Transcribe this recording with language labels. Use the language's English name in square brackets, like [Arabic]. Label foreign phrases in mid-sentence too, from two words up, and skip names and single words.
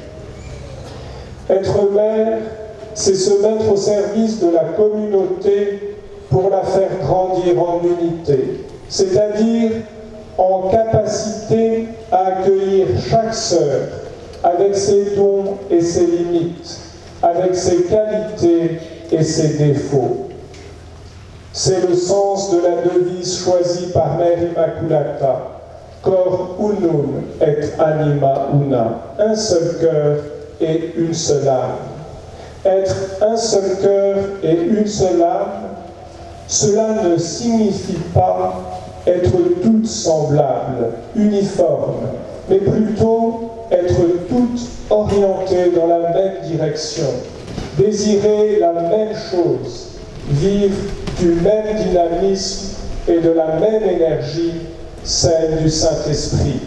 [French] Être mère, c'est se mettre au service de la communauté pour la faire grandir en unité, c'est-à-dire en capacité à accueillir chaque sœur avec ses dons et ses limites, avec ses qualités et ses défauts. C'est le sens de la devise choisie par Mère Immaculata, [Latin] Cor unum et anima una, [French] un seul cœur et une seule âme. Être un seul cœur et une seule âme, cela ne signifie pas être toutes semblables, uniformes, mais plutôt être toutes orientées dans la même direction, désirer la même chose, vivre du même dynamisme et de la même énergie, celle du Saint-Esprit.